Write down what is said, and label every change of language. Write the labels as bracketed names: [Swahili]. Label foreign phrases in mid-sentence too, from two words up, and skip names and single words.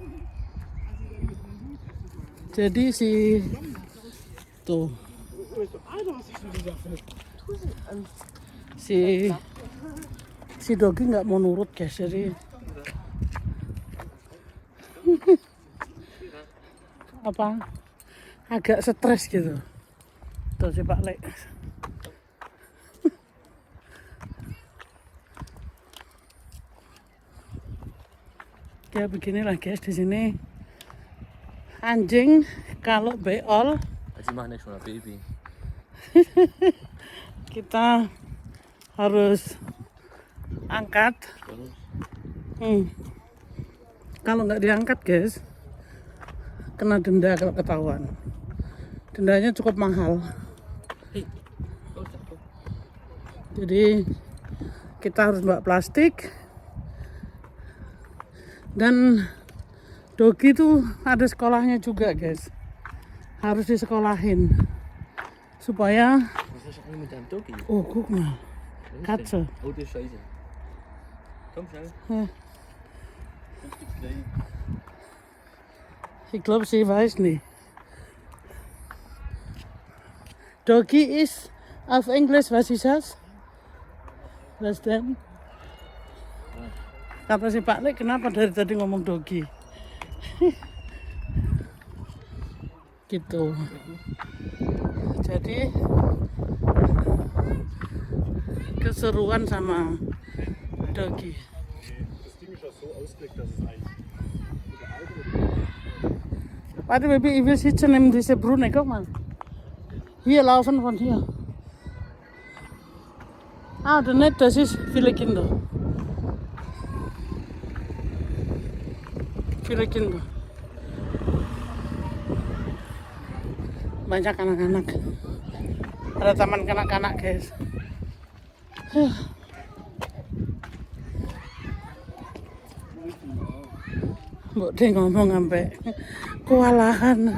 [Indonesian] Jadi si tuh si Dogi nggak mau nurut guys, jadi apa agak stres gitu. Tuh si Pak Lek. Ya beginilah guys, di sini anjing kalau beol [German] Sie machen ja schon ein Baby. [Indonesian] kita harus angkat. Kalau nggak diangkat guys, kena denda kalau ketahuan. Dendanya cukup mahal. Hei. Jadi kita harus bawa plastik. Dan Dogi itu ada sekolahnya juga guys. Harus disekolahin supaya [German] Was ist eigentlich mit deinem Dogi? oh guck mal, Was ist denn? Katze. Oh, das ist scheiße. Komm schnell. Ja. Sonst gibt's gleich. Ich glaube, sie weiß nicht. Dogi ist auf Englisch, was ist das? Was denn? [Indonesian] Kata si Pak Lek, kenapa dari tadi ngomong Dogi? Gitu. Jadi keseruan sama Dogi. [German] Warte, Baby, ich will sitzen in diese Brunne, guck mal. Hier laufen von hier. Ah, der Net, das ist viele Kinder. Viele Kinder. [Indonesian] Banyak anak-anak. Ada taman kanak-kanak, guys. Mbok De ngomong sampai kewalahan.